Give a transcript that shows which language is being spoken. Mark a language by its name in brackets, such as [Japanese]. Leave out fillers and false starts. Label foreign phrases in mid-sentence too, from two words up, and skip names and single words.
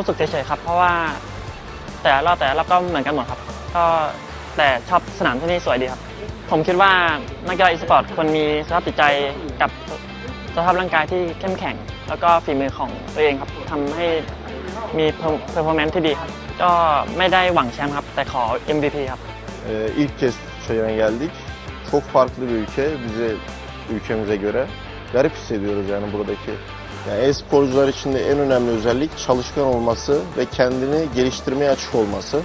[Thai] สึกเฉยๆครับเพราะว่าแต่ละรอบก็เหมือนกันหมดครับก็แต่ชอบสนามที่นี่สวยดีครับผมคิดว่านักกีฬา e-sport ควรมีสภาพจิตใจกับสภาพร่างกายที่เข้มแข็งแล้วก็ฝีมือของตัวเองครับทำให้มี performance ที่ดีครับก็ไม่ได้หวังแชมป์ครับแต่ขอ MVP ครับ [Turkish] İlk kez Çayır'a geldik. Çok farklı bir ülke. Ülkemize göre garip hissediyoruz yani buradaki. Yani e-sporcular için de en önemli özellik çalışkan olması ve kendini geliştirmeye açık olması.